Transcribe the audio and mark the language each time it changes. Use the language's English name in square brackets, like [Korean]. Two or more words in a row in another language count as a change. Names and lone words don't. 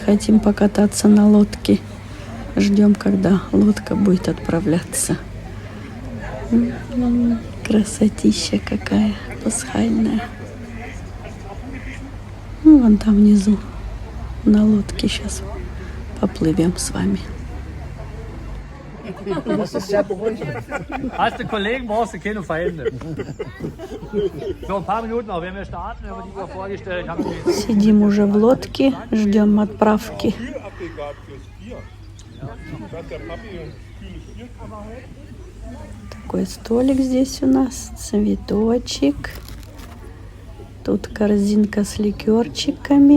[Russian] Хотим покататься на лодке. Ждем, когда лодка будет отправляться. Красотища какая пасхальная. Ну, вон там внизу на лодке сейчас поплывем с вами. [German] Hast du Kollegen, brauchst du keine Feinde. So, ein paar Minuten noch, wenn wir starten, wenn wir die mal vorgestellt haben. [Russian] Сидим уже в лодке, ждем отправки. Такой столик здесь у нас, цветочек. Тут корзинка с ликерчиками.